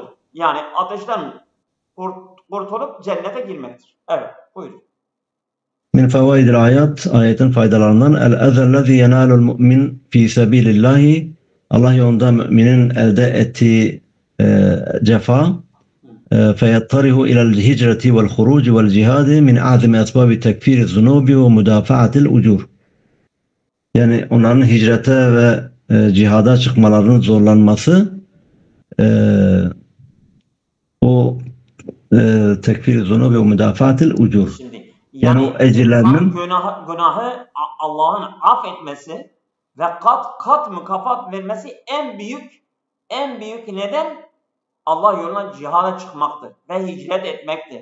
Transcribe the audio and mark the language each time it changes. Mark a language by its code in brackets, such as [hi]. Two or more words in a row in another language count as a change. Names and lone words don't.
[tr] Yani ateşten kurtulup cennete girmektir. Evet, buyurun. [ar] من فوائد الآية faydalarından الأذى الذي ينال المؤمن في سبيل الله, [tr] Allah yolunda müminin elde ettiği cefa, [ar] فيضطره إلى الهجرة والخروج والجهاد من أعظم أسباب تكفير الذنوب ومدافعة الأجور. [tr] Yani onların hicrete ve cihada çıkmalarının zorlanması o tekfir-i zunubi ve [ar] مدافعة الأجور. [tr] Şimdi Yani yani o ecirlerinin günahı Allah'ın affetmesi ve kat mükafat vermesi en büyük neden Allah yoluna cihada çıkmaktır ve hicret etmektir.